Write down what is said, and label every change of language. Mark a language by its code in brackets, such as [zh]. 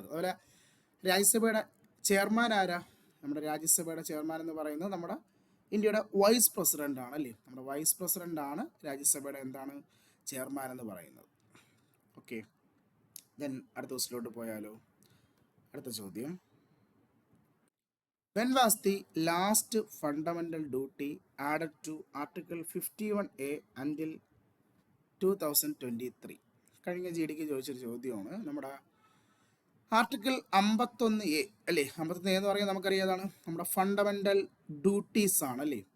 [ml] അതുപോലെ രാജ്യസഭയുടെ ചെയർമാൻ ആരാ? നമ്മുടെ രാജ്യസഭയുടെ ചെയർമാൻ എന്ന് പറയുന്നത് നമ്മുടെ ഇന്ത്യയുടെ വൈസ് പ്രസിഡന്റ് ആണ് അല്ലേ. നമ്മുടെ വൈസ് പ്രസിഡന്റ് ആണ് രാജ്യസഭയുടെ എന്താണ് ചെയർമാൻ എന്ന് പറയുന്നത്. ഓക്കെ, ദെൻ അടുത്ത ക്വസ്റ്റിലോട്ട് പോയാലോ. അടുത്ത ചോദ്യം, [en] when was the last fundamental duty added to Article 51A until 2023? [ml] കഴിഞ്ഞ GDK ചോദിച്ചൊരു ചോദ്യമാണ്. നമ്മുടെ ആർട്ടിക്കിൾ 51A അല്ലേ. 51A എന്ന് പറയുന്നത് നമുക്കറിയാതാണ് നമ്മുടെ ഫണ്ടമെൻ്റൽ ഡ്യൂട്ടീസ് ആണ് അല്ലേ.